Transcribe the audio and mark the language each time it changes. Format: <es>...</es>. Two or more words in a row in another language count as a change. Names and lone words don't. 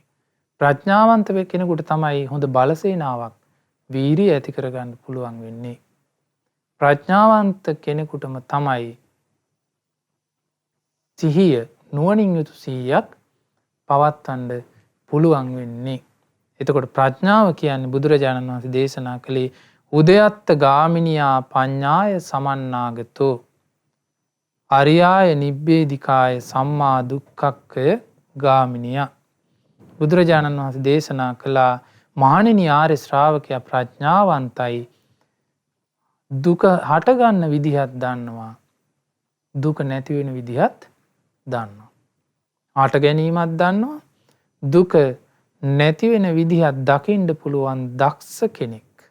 <si>ප්‍රඥාවන්ත කෙනෙකුට තමයි හොඳ බලසේනාවක් වීරිය ඇති කරගන්න පුළුවන් වෙන්නේ. ප්‍රඥාවන්ත කෙනෙකුටම තමයි සිහිය නුවණින් යුතු සිහියක් පවත්වන්න පුළුවන් වෙන්නේ. එතකොට ප්‍රඥාව කියන්නේ බුදුරජාණන් වහන්සේ දේශනා කළේ</si> <pi>උදයත්ත ගාමිනියා පඤ්ඤාය සමන්නාගතෝ අරියාය නිබ්බේධිකාය සම්මා දුක්ඛක්ඛය ගාමිනියා.</pi> <si>බුදුරජාණන් වහන්සේ දේශනා කළා මහණෙනි ආර්ය ශ්‍රාවකයා ප්‍රඥාවන්තයි. දුක හටගන්න විදිහත් දන්නවා. දුක නැති වෙන විදිහත් දන්නවා. හට ගැනීමත් දන්නවා. දුක නැති වෙන විදිහත් දකින්න පුළුවන් දක්ෂ කෙනෙක්.</si>